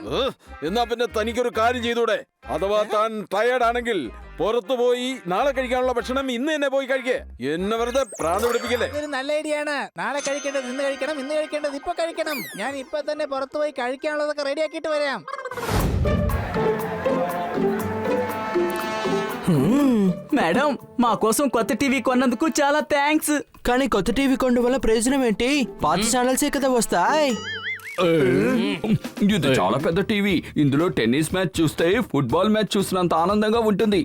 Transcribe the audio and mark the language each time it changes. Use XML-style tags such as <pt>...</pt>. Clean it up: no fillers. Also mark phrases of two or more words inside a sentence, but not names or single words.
<ml>എന്നാ പിന്നെ തനിക്കൊരു കാര്യം ചെയ്തൂടെ? അഥവാ താൻ ടയേർഡ് ആണെങ്കിൽ പുറത്തു പോയി നാളെ കഴിക്കാനുള്ള ഭക്ഷണം ഇന്ന് തന്നെ പോയി കഴിക്കേ. എന്നെ വെറുതെ പ്രാന്ത് പിടിപ്പിക്കല്ലേ. ഇതൊരു നല്ല ഐഡിയ ആണ്. നാളെ കഴിക്കേണ്ടത് ഇന്ന് കഴിക്കണം, ഇന്ന് കഴിക്കേണ്ടത് ഇപ്പൊ കഴിക്കണം. ഞാൻ ഇപ്പൊ തന്നെ പുറത്തു പോയി കഴിക്കാനുള്ളതൊക്കെ റെഡി ആക്കിയിട്ട് വരാം.</ml> <te>మేడం మా కోసం కొత్త టీవీ కొన్నందుకు చాలా థ్యాంక్స్. కానీ కొత్త టీవీ కొండ వల్ల ప్రయోజనం ఏంటి? పాత ఛానల్సే కదా వస్తాయి. ఇది చాలా పెద్ద టీవీ. ఇందులో</te> <en>tennis match</en> <te>చూస్తే</te> <en>football match</en> <te>చూసినంత ఆనందంగా ఉంటుంది.</te>